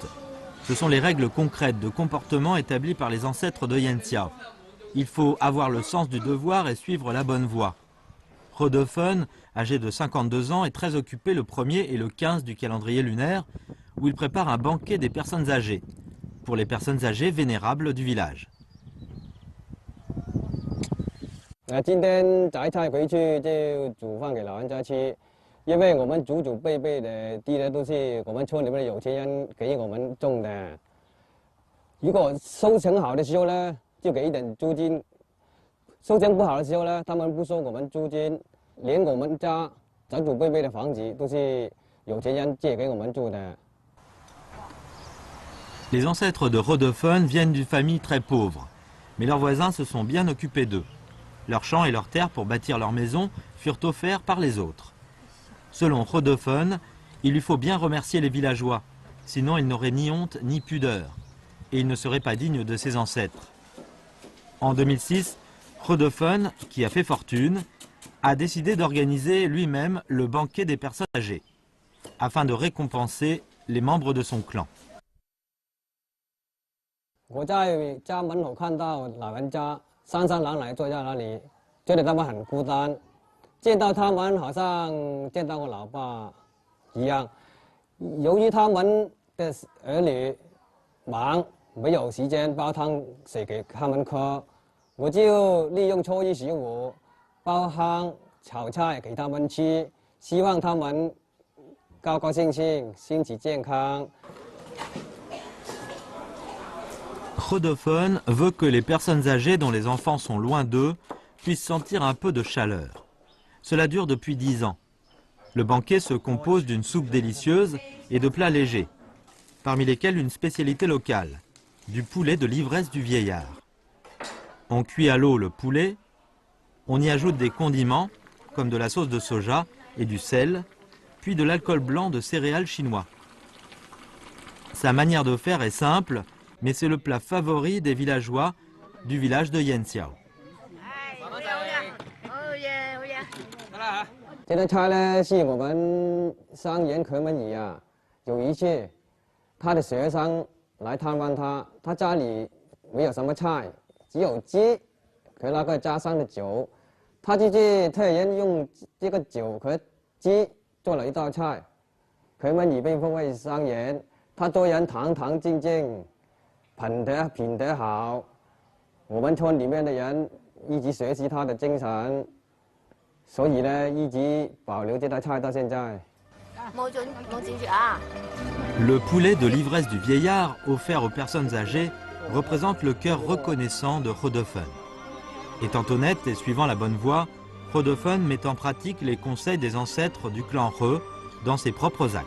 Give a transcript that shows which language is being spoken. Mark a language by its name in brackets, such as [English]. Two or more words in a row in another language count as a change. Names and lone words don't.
[French] Ce sont les règles concrètes de comportement établies par les ancêtres de Yantiao. Il faut avoir le sens du devoir et suivre la bonne voie. Rodophen, âgé de 52 ans, est très occupé le 1er et le 15 du calendrier lunaire, où il prépare un banquet des personnes âgées, pour les personnes âgées vénérables du village. [Chinese] 今天摘菜回去就煮饭给老人家吃，因为我们祖祖辈辈的地呢都是我们村里面的有钱人给我们种的。如果收成好的时候呢， 就给一点租金，收成不好的时候呢，他们不收我们租金，连我们家长祖辈辈的房子都是有钱人借给我们住的。 [French] Les ancêtres de Rodophen viennent d'une famille très pauvre, mais leurs voisins se sont bien occupés d'eux. Leurs champs et leurs terres pour bâtir leurs maisons furent offerts par les autres. Selon Rodophen, il lui faut bien remercier les villageois, sinon il n'aurait ni honte ni pudeur, et il ne serait pas digne de ses ancêtres. En 2006, Rodophen, qui a fait fortune, a décidé d'organiser lui-même le banquet des personnes âgées, afin de récompenser les membres de son clan. [Chinese] 我在家门口看到老人家姗姗来来坐在那里，觉得他们很孤单，见到他们好像见到我老爸一样。由于他们的儿女忙， 没有时间煲汤水给他们喝，我就利用初一十五煲汤炒菜给他们吃，希望他们高高兴兴，身体健康。 [French] Rodophen veut que les personnes âgées dont les enfants sont loin d'eux puissent sentir un peu de chaleur. Cela dure depuis 10 ans. Le banquet se compose d'une soupe délicieuse et de plats légers, parmi lesquels une spécialité locale, du poulet de l'ivresse du vieillard. On cuit à l'eau le poulet, on y ajoute des condiments, comme de la sauce de soja et du sel, puis de l'alcool blanc de céréales chinois. Sa manière de faire est simple, mais c'est le plat favori des villageois du village de Yantiao. [Chinese] 这道菜呢，是我们商人柯文仪啊，有一次他的学生来探望他，他家里没有什么菜，只有鸡和那个家乡的酒，他就是特意用这个酒和鸡做了一道菜。柯文仪被封为商人，他做人堂堂正正，品德好，我们村里面的人一直学习他的精神。所以呢，一直保留这道菜到现在。 [French] Le poulet de l'ivresse du vieillard offert aux personnes âgées représente le cœur reconnaissant de Rodophen. Étant honnête et suivant la bonne voie, Rodophen met en pratique les conseils des ancêtres du clan He dans ses propres actes.